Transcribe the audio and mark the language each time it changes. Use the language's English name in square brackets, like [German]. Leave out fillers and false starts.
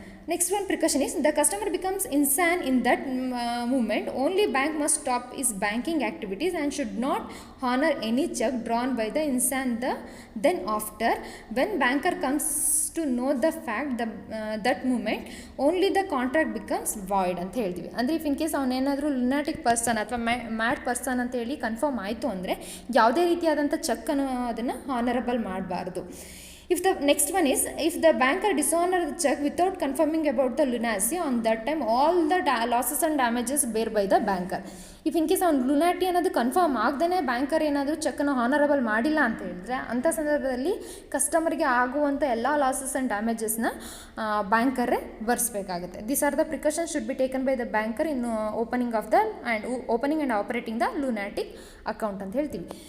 [English] Next one precaution is the customer becomes insane in that moment. Only bank must stop its banking activities and should not honor any check drawn by the insane. Then after, when banker comes to know the fact, that moment only the contract becomes void [Kannada] ಅಂತ ಹೇಳ್ತೀವಿ. ಅಂದರೆ if in case ಅವನೇನಾದರೂ ಲುನಾಟಿಕ್ person ಅಥವಾ mad person ಅಂತ ಹೇಳಿ confirm ಆಯಿತು ಅಂದರೆ ಯಾವುದೇ ರೀತಿಯಾದಂಥ ಚೆಕ್ ಅದನ್ನು ಹಾನರಬಲ್ ಮಾಡಬಾರ್ದು. [English] If the next one is, if the banker dishonor the check without confirming about the lunacy, on that time all the losses and damages bear by the banker. [Kannada] If in case ಅವ್ನು ಲುನಾಟಿ ಅನ್ನೋದು confirm ಆಗದೇ banker ಏನಾದರೂ ಚೆಕ್ಕನ್ನು honourable ಮಾಡಿಲ್ಲ ಅಂತ ಹೇಳಿದ್ರೆ ಅಂಥ ಸಂದರ್ಭದಲ್ಲಿ ಕಸ್ಟಮರ್ಗೆ ಆಗುವಂಥ ಎಲ್ಲ losses and ಡ್ಯಾಮೇಜಸ್ನ ಬ್ಯಾಂಕರೇ ಭರಿಸಬೇಕಾಗುತ್ತೆ. [English] this are the precautions should be taken by the banker in opening and operating the lunatic account [Kannada] ಅಂತ ಹೇಳ್ತೀವಿ.